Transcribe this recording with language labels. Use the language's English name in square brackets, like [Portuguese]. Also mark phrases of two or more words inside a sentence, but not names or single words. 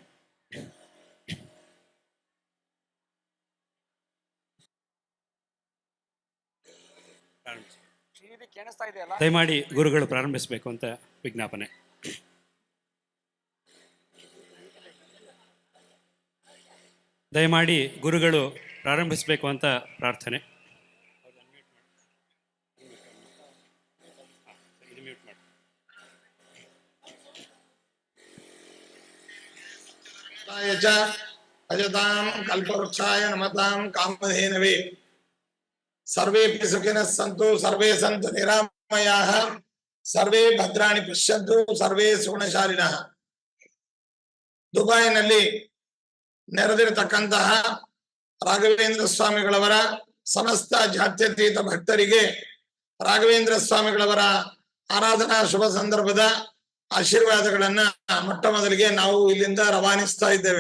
[Kannada] ಕೇಳಿಸ್ತಾ ಇದೆಯಲ್ಲ? ದಯಮಾಡಿ ಗುರುಗಳು ಪ್ರಾರಂಭಿಸಬೇಕು ಅಂತ ವಿಜ್ಞಾಪನೆ. ದಯಮಾಡಿ ಗುರುಗಳು ಪ್ರಾರಂಭಿಸಬೇಕು ಅಂತ ಪ್ರಾರ್ಥನೆ. [Sanskrit] अजतां कल्पवृक्षाय नमतां कामधेनवे सर्वेऽपि सुखिनः सन्तु सर्वे सन्तु निरामयाः सर्वे भद्राणि पश्यन्तु सर्वे सुगुणशालिनः. [Kannada] ದುಬೈನಲ್ಲಿ ನೆರೆದಿರತಕ್ಕಂತಹ ರಾಘವೇಂದ್ರ ಸ್ವಾಮಿಗಳವರ ಸಮಸ್ತ ಜಾತ್ಯತೀತ ಭಕ್ತರಿಗೆ ರಾಘವೇಂದ್ರ ಸ್ವಾಮಿಗಳವರ ಆರಾಧನಾ ಶುಭ ಸಂದರ್ಭದ ಆಶೀರ್ವಾದಗಳನ್ನ ಮೊಟ್ಟ ಮೊದಲಿಗೆ ನಾವು ಇಲ್ಲಿಂದ ರವಾನಿಸ್ತಾ ಇದ್ದೇವೆ.